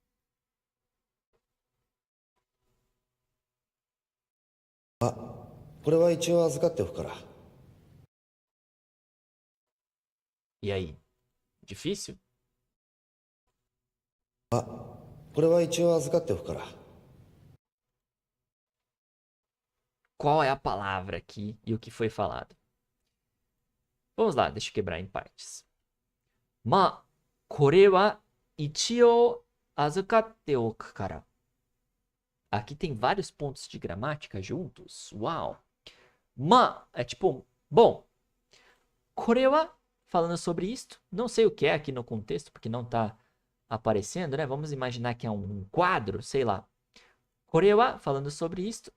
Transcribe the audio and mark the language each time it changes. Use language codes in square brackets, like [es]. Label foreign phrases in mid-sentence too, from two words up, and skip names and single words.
[pt] E aí? Difícil? Qual é a palavra aqui e o que foi falado? Vamos lá, deixa eu quebrar em partes. [ja] まあ、これは一応預かっておくから. [pt] Aqui tem vários pontos de gramática juntos. Uau! Ma é tipo, bom. [ja] これは, [pt] falando sobre isto, não sei o que é aqui no contexto, porque não está aparecendo, né? Vamos imaginar que é um quadro, sei lá. [ja] これは, [pt] falando sobre isto.